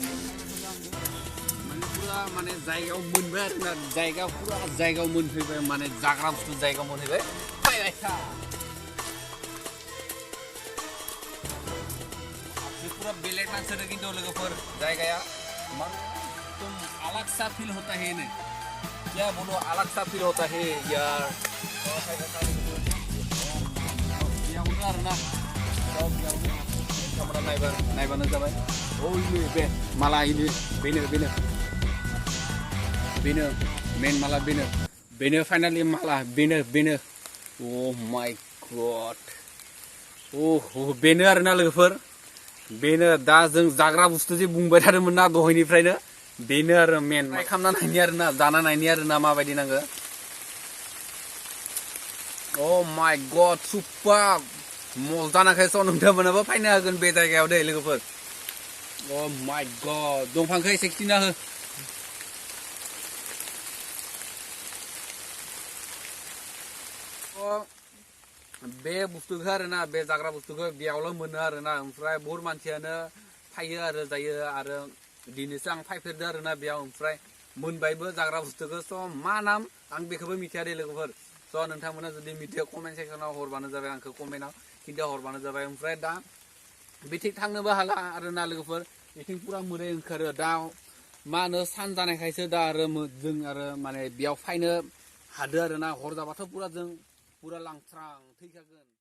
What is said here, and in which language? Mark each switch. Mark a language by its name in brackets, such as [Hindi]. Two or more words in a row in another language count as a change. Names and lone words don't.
[Bodo] माने पुरा माने जायगायाव मोनबाय आरोना जायगा पुरा जायगायाव मोनफैबाय माने जाग्रा बुस्थु जायगायाव मोनहैबाय फैबाय था पूरा बेलेग नांसोदो किन्तु लोगोफोर जायगाया [Hindi] एकदम अलग सा फील होता है ने क्या बोलो अलग सा फील होता है यार [Bodo] बेयावनो आरोना बेयावनो kamera नायबानो जाबाय ओइ बे माला इनो बेनो मेन माला बेनो फाइनालि माला बेनो [English] oh my god [Bodo] बेनो आरोना लोगोफोर बेनो दा जों जाग्रा बुस्थु जे बुंबाय थादोंमोन ना दहायनिफ्रायनो बेनो आरो मेन खामना नायनि आरोना जाना नायनि आरोना माबायदि नांगो [English] oh my god [Bodo] सुपार मजा नांखायस नोंथांमोनाबो फैनो हागोन बे जायगायाव दे लोगोफोर [English] oh my god [Bodo] दंफांखौ एसे खिथिना हो बे बुस्थुखौ आरोना बे जाग्रा बुस्थुखौ बेयावल' मोनो आरोना ओमफ्राय बहुत मानसियानो फायो आरो जायो आरो दिनैसो आं फायफेरदो आरोना बेयाव ओमफ्राय मोनबायबो जाग्रा बुस्थुखौ स' मा नाम आं बेखौबो मिथिया दे लोगोफोर स' नोंथांमोना जुदि मिथियो [English] comment sectionआव [Bodo] हरबानो जाबाय आंखौ कमेन्टआव खिन्था हरबानो जाबाय ओमफ्राय दा बिथिं थांनोबो हाला आरोना लोगोफोर बिथिं पुरा मोदै ओंखारो दा मा होनो सान जानायखायसो दा आरो जों आरो माने बेयाव फायनो हादो आरोना हर जाबाथ' पुरा जों पुरा लांस्रां थैखागोन